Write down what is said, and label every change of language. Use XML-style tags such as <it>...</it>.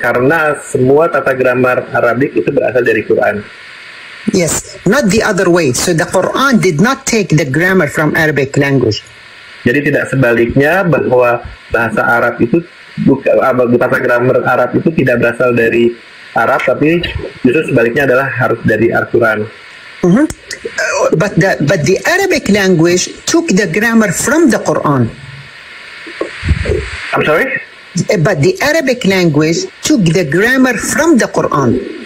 <id>Karena semua tata grammar Arabik itu berasal dari Quran.</id> <en>Yes, not the other way. So the Quran did not take the grammar from Arabic language.</en> <id>Jadi tidak sebaliknya bahwa bahasa Arab itu tata grammar Arab itu tidak berasal dari Arab, tapi justru sebaliknya adalah harus dari Al-Quran.</id> <en>But the Arabic language took the grammar from the Quran. I'm sorry? But the Arabic language took the grammar from the Quran.</en>